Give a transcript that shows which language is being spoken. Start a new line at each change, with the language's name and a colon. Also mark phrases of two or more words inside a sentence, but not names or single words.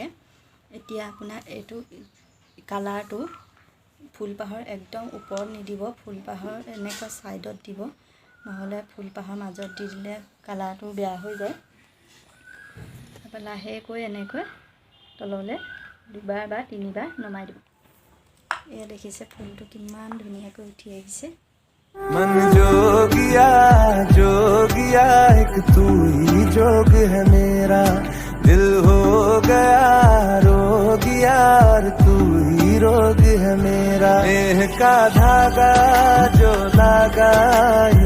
Assamese: এতিয়া আপোনাৰ এইটো কালাৰটো ফুলপাহৰ একদম ওপৰত নিদিব, ফুলপাহৰ এনেকুৱা ছাইডত দিব, নহ'লে ফুলপাহৰ মাজত দি দিলে কালাৰটো বেয়া হৈ যায়। তাৰপৰা লাহেকৈ এনেকৈ তললৈ 2বাৰ বা 3বাৰ নমাই দিব। এয়া দেখিছে ফুলটো কিমান ধুনীয়াকৈ উঠি আহিছে।
Hindi: मन जोगिया एक तू ही जोग है मेरा, दिल हो गया रोगिया और तू ही रोग है मेरा। नेह का धागा जो लगा